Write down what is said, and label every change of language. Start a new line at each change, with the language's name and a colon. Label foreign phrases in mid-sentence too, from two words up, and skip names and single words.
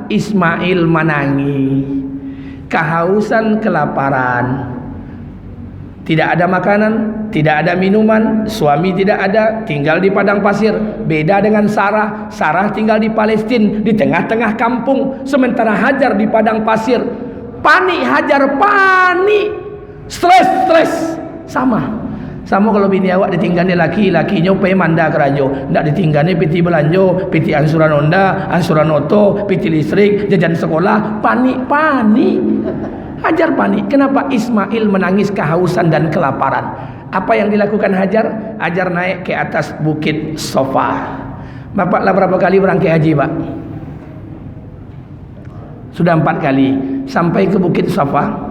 Indonesian: Ismail menangis, kehausan, kelaparan, tidak ada makanan, tidak ada minuman, suami tidak ada, tinggal di padang pasir. Beda dengan Sarah. Sarah tinggal di Palestina, di tengah-tengah kampung, sementara Hajar di padang pasir. Panik Hajar, panik, stres.
Minangkabau: Sama kalau bini awak ditinggalnya laki-lakinya upaya manda kerajo, ndak ditinggalnya piti belanjo, piti ansuran onda, ansuran oto, piti listrik, jajan sekolah. Panik.
Indonesian: Hajar panik. Kenapa? Ismail menangis kehausan dan kelaparan. Apa yang dilakukan Hajar? Hajar naik ke atas bukit Safa. Bapak lah berapa kali berangkat haji, Pak? Sudah 4 kali. Sampai ke bukit Safa.